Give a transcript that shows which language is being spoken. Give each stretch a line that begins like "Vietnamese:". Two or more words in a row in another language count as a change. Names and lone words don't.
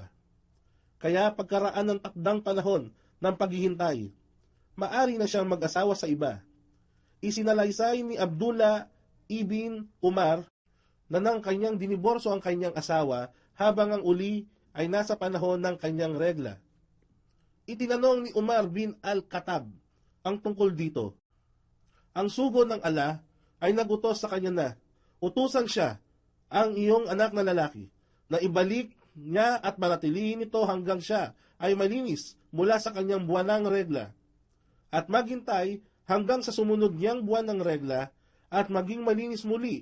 Filipino: Kaya pagkaraan ng takdang panahon ng paghihintay, maari na siyang mag-asawa sa iba. Isinalaysay ni Abdullah ibn Umar na nang kanyang diniborso ang kanyang asawa habang ang uli ay nasa panahon ng kanyang regla. Itinanong ni Umar bin al-Khattab ang tungkol dito. Ang sugo ng Allah ay nagutos sa kanya na utusan siya ang iyong anak na lalaki na ibalik niya at manatilihin ito hanggang siya ay malinis mula sa kanyang buwanang regla at maghintay hanggang sa sumunod niyang buwan ng regla at maging malinis muli.